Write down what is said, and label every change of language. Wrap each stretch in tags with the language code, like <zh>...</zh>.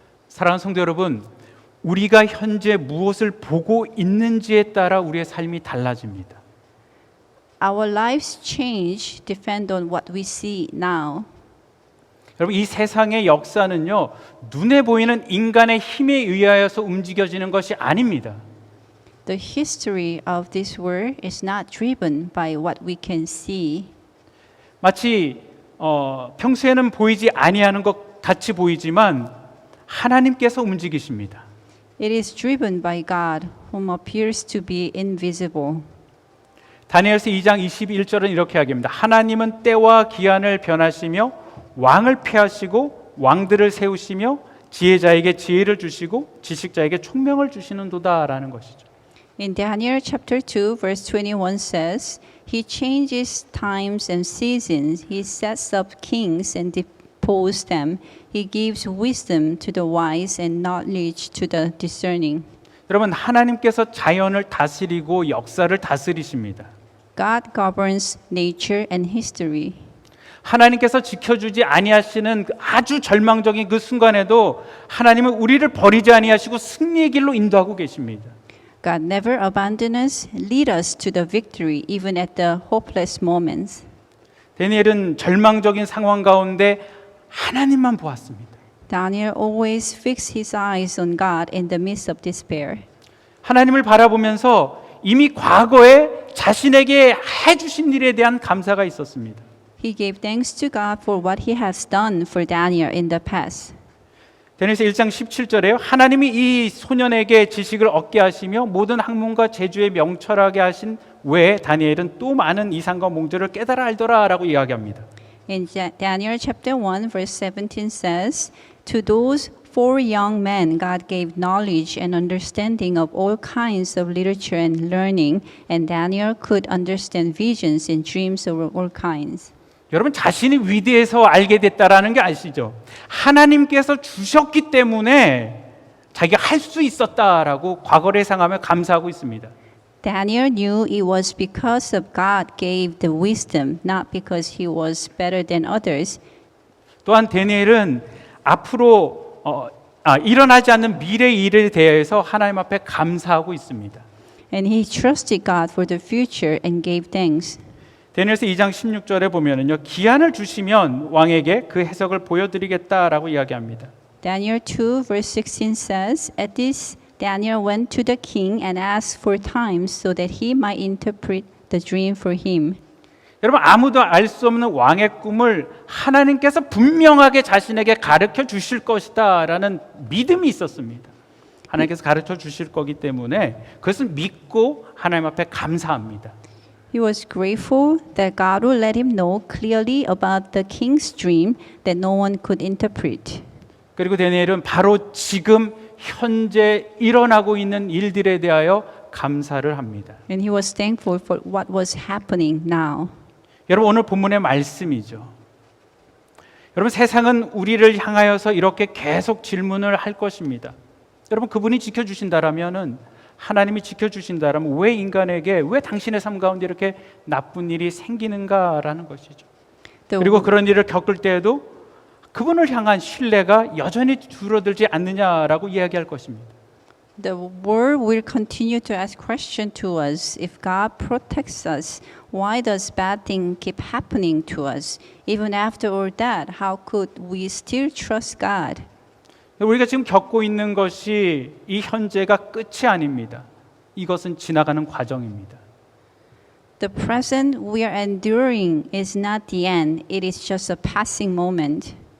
<ko>사랑하는 성도 여러분, 우리가 현재 무엇을 보고 있는지에 따라 우리의 삶이 달라집니다.</ko> <en>Our lives change depend on what we see now.</en> <ko>여러분, 이 세상의 역사는요, 눈에 보이는 인간의 힘에 의하여서 움직여지는 것이 아닙니다.</ko> <en>The history of this world is not driven by what we can see.</en> <ko>마치 평소에는 보이지 아니하는 것 같이 보이지만 하나님께서 움직이십니다.</ko> <en>It is driven by God, whom appears to be invisible.</en> <ko>다니엘서 2장 21절은 이렇게 이야기합니다. 하나님은 때와 기한을 변하시며 왕을 폐하시고 왕들을 세우시며 지혜자에게 지혜를 주시고 지식자에게 총명을 주시는도다라는 것이죠.</ko> <en>In Daniel chapter 2 verse 21 says, He changes times and seasons. He sets up kings and deposes them. He gives wisdom to the wise and knowledge to the discerning.</en> <ko>여러분, 하나님께서 자연을 다스리고 역사를 다스리십니다.</ko> <en>God governs nature and history.</en> <ko>하나님께서 지켜주지 아니하시는 그 아주 절망적인 그 순간에도 하나님은 우리를 버리지 아니하시고 승리의 길로 인도하고 계십니다.</ko> <en>God never abandons us, lead us to the victory even at the hopeless moments.</en> <ko>다니엘은 절망적인 상황 가운데 하나님만 보았습니다.</ko> <en>Daniel always fixed his eyes on God in the midst of despair.</en> <ko>하나님을 바라보면서 이미 과거에 자신에게 해주신 일에 대한 감사가 있었습니다.</ko> <en>He gave thanks to God for what he has done for Daniel in the past.</en> <ko>다니엘서 1장 17절에요. 하나님이 이 소년에게 지식을 얻게 하시며 모든 학문과 재주에 명철하게 하신 외에 다니엘은 또 많은 이상과 몽조를 깨달아 알더라라고 이야기합니다.</ko> <en>In Daniel chapter 1 verse 17 says, To those four young men God gave knowledge and understanding of all kinds of literature and learning, and Daniel could understand visions and dreams of all kinds.</en> <ko>여러분, 자신이 위대해서 알게 됐다라는 게 아시죠? 하나님께서 주셨기 때문에 자기가 할 수 있었다라고 과거를 상하며 감사하고 있습니다.</ko> <en>Daniel knew it was because of God gave the wisdom, not because he was better than others.</en> <ko>또한 다니엘은 앞으로 일어나지 않는 미래의 일에 대해서 하나님 앞에 감사하고 있습니다.</ko> <en>And he trusted God for the future and gave thanks.</en> <ko>다니엘서 2장 16절에 보면은요, 기한을 주시면 왕에게 그 해석을 보여드리겠다라고 이야기합니다.</ko> <en>Daniel 2 verse 16 says, At this Daniel went to the king and asked for time so that he might interpret the dream for him.</en> <ko>여러분, 아무도 알 수 없는 왕의 꿈을 하나님께서 분명하게 자신에게 가르쳐 주실 것이다라는 믿음이 있었습니다. 하나님께서 가르쳐 주실 거기 때문에 그것을 믿고 하나님 앞에 감사합니다.</ko> <en>He was grateful that God would let him know clearly about the king's dream that no one could interpret.</en> <ko>그리고 다니엘은 바로 지금 현재 일어나고 있는 일들에 대하여 감사를 합니다.</ko> <en>And he was thankful for what was happening now.</en> <ko>여러분, 오늘 본문의 말씀이죠. 여러분, 세상은 우리를 향하여서 이렇게 계속 질문을 할 것입니다. 여러분, 그분이 지켜주신다라면은, 하나님이 지켜주신다라면 왜 인간에게, 왜 당신의 삶 가운데 이렇게 나쁜 일이 생기는가라는 것이죠. 그리고 그런 일을 겪을 때에도 그분을 향한 신뢰가 여전히 줄어들지 않느냐라고 이야기할 것입니다.</ko> <en>The world will continue to ask questions to us. If God protects us, why does bad things keep happening to us? Even after all that, how could we still trust God?</en> <ko>우리가 지금 겪고 있는 것이 이 현재가 끝이 아닙니다. 이것은 지나가는 과정입니다.</ko> <en>The present we are enduring is not the end. It is just a passing moment.</en>